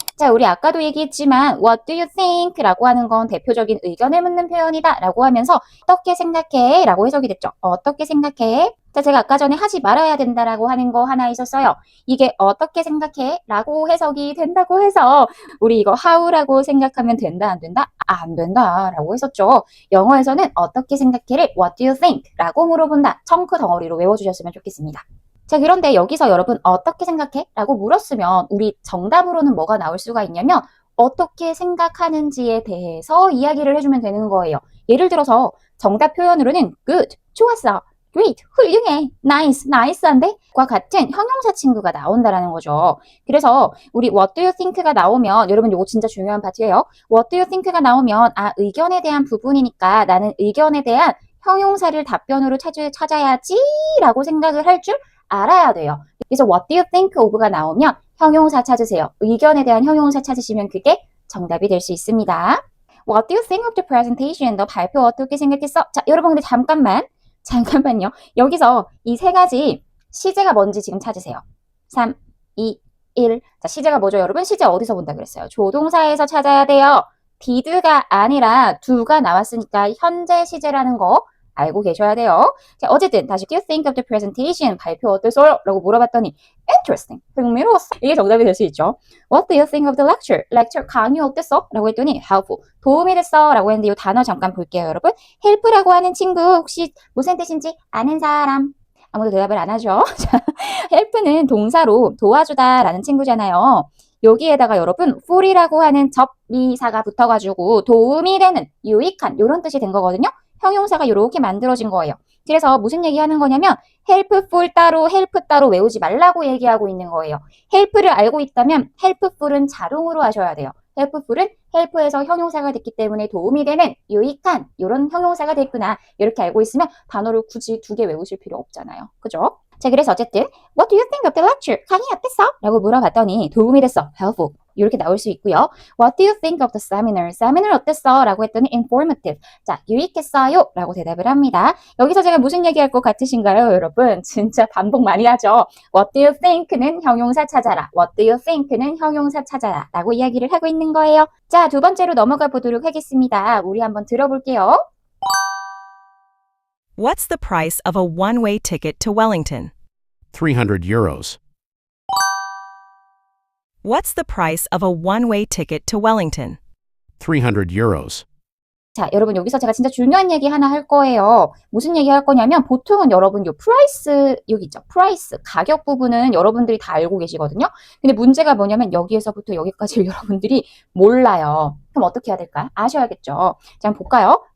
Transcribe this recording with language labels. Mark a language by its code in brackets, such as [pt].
[ko] 자, 우리 아까도 얘기했지만 [en] what do you think? [ko] 라고 하는 건 대표적인 의견을 묻는 표현이다 라고 하면서 어떻게 생각해? 라고 해석이 됐죠. 어떻게 생각해? 자, 제가 아까 전에 하지 말아야 된다라고 하는 거 하나 있었어요. 이게 어떻게 생각해? 라고 해석이 된다고 해서 우리 이거 how라고 생각하면 된다 안 된다? 안 된다 라고 했었죠. 영어에서는 어떻게 생각해를 [en] what do you think? [ko] 라고 물어본다. 청크 덩어리로 외워주셨으면 좋겠습니다. 자, 그런데 여기서 여러분 어떻게 생각해? 라고 물었으면 우리 정답으로는 뭐가 나올 수가 있냐면 어떻게 생각하는지에 대해서 이야기를 해주면 되는 거예요. 예를 들어서 정답 표현으로는 good, 좋았어, great, 훌륭해, nice, nice한데 과 같은 형용사 친구가 나온다라는 거죠. 그래서 우리 [en] what do you think [ko] 가 나오면 여러분 이거 진짜 중요한 파트예요. [en] what do you think [ko] 가 나오면 아, 의견에 대한 부분이니까 나는 의견에 대한 형용사를 답변으로 찾아야지 라고 생각을 할 줄 알아야 돼요. 그래서 [en] what do you think of [ko] 가 나오면 형용사 찾으세요. 의견에 대한 형용사 찾으시면 그게 정답이 될 수 있습니다. [en] What do you think of the presentation? [ko] 너 발표 어떻게 생각했어? 자, 여러분 근데 잠깐만요. 여기서 이 세 가지 시제가 뭔지 지금 찾으세요. 3, 2, 1. 자, 시제가 뭐죠, 여러분? 시제 어디서 본다 그랬어요? 조동사에서 찾아야 돼요. did가 아니라 do가 나왔으니까 현재 시제라는 거 알고 계셔야 돼요. 자, 어쨌든 다시 [en] do you think of the presentation? [ko] 발표 어땠어요? 라고 물어봤더니 interesting, 흥미로웠어. 이게 정답이 될 수 있죠. [en] What do you think of the lecture? [ko] lecture 강의 어땠어? 라고 했더니 helpful, 도움이 됐어 라고 했는데 이 단어 잠깐 볼게요, 여러분. help라고 하는 친구 혹시 무슨 뜻인지 아는 사람? 아무도 대답을 안 하죠. 자, help는 동사로 도와주다 라는 친구잖아요. 여기에다가 여러분 ful이라고 하는 접미사가 붙어가지고 도움이 되는, 유익한 이런 뜻이 된 거거든요. 형용사가 이렇게 만들어진 거예요. 그래서 무슨 얘기하는 거냐면 helpful 따로 help 따로 외우지 말라고 얘기하고 있는 거예요. help를 알고 있다면 helpful은 자동으로 하셔야 돼요. helpful은 help에서 형용사가 됐기 때문에 도움이 되는, 유익한 이런 형용사가 됐구나. 이렇게 알고 있으면 단어를 굳이 2개 외우실 필요 없잖아요. 그죠? 자, 그래서 어쨌든 [en] What do you think of the lecture? [ko] 강의 어땠어? 라고 물어봤더니 도움이 됐어. helpful. 이렇게 나올 수 있고요. [en] What do you think of the seminar? [ko] seminar 어땠어? 라고 했더니 informative. 자, 유익했어요? 라고 대답을 합니다. 여기서 제가 무슨 얘기할 것 같으신가요, 여러분? 진짜 반복 많이 하죠. [en] What do you think는 [ko] 형용사 찾아라. [en] What do you think는 형용사 찾아라. [ko] 라고 이야기를 하고 있는 거예요. 자, 2번째로 넘어가 보도록 하겠습니다. 우리 한번 들어볼게요. [en] What's the price of a one-way ticket to Wellington? 300 euros. What's the price of a one-way ticket to Wellington? 300 euros. [ko] 자, 여러분 여기서 제가 진짜 중요한 얘기 하나 할 거예요. 무슨 얘기 할 거냐면 보통은 여러분 요 프라이스 여기 있죠. 프라이스 가격 부분은 여러분들이 다 알고 계시거든요. 근데 문제가 뭐냐면 여기에서부터 여기까지를 여러분들이 몰라요. 그럼 어떻게 해야 될까? 아셔야겠죠. 자, 한번 볼까요?